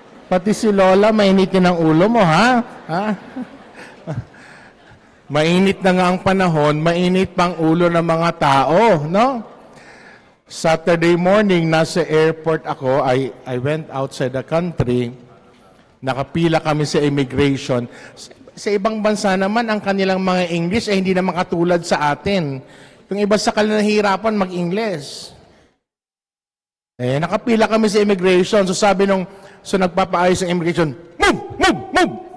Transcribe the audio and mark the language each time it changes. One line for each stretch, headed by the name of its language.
Filipino: Pati si Lola, mainitin ang ulo mo, ha? Mainit na nga ang panahon, mainit pang ulo ng mga tao, no?
English: Saturday morning, nasa airport ako, I went outside the country, nakapila kami sa immigration.
Filipino: Sa ibang bansa naman, ang kanilang mga English ay hindi naman katulad sa atin. Yung iba sa kanila nahihirapan mag-English. Nakapila
English: kami sa immigration, so sabi so nagpapaayos ng immigration, "Move! Move! Move!"